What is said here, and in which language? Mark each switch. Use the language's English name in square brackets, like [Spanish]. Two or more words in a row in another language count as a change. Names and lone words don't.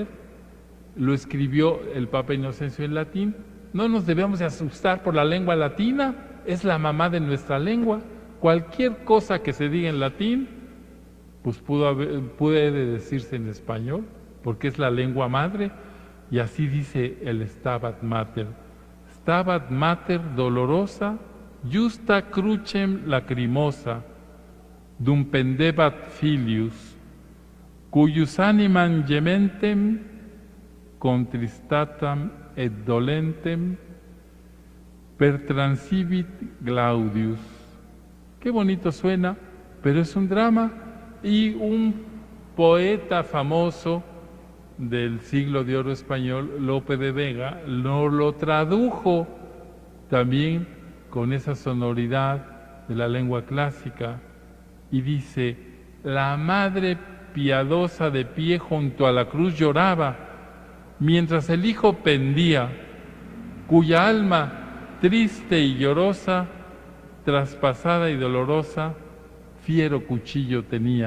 [Spanish] Lo escribió el Papa Inocencio en latín. No nos debemos de asustar por la lengua latina, es la mamá de nuestra lengua. Cualquier cosa que se diga en latín, pues puede decirse en español, porque es la lengua madre, y así dice el Stabat Mater. [Latin] Stabat Mater dolorosa, justa crucem lacrimosa, dum pendebat filius, cuius animam gementem, contristatam et dolentem, pertransivit Glaudius. [Spanish] Qué bonito suena, pero es un drama. Y un poeta famoso del siglo de oro español, Lope de Vega, lo tradujo también con esa sonoridad de la lengua clásica y dice: la madre piadosa de pie junto a la cruz lloraba, mientras el hijo pendía, cuya alma triste y llorosa, traspasada y dolorosa, fiero cuchillo tenía.